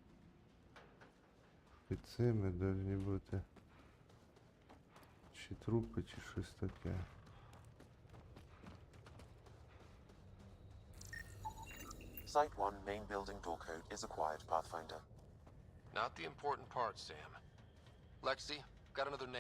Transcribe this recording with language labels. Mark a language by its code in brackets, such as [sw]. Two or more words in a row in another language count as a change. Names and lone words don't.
[uk] під цими повинні бути чи трупи, чи щось таке. [en] Site 1 main building door code is acquired, Pathfinder. Not the important part, Sam. Lexi, got another name.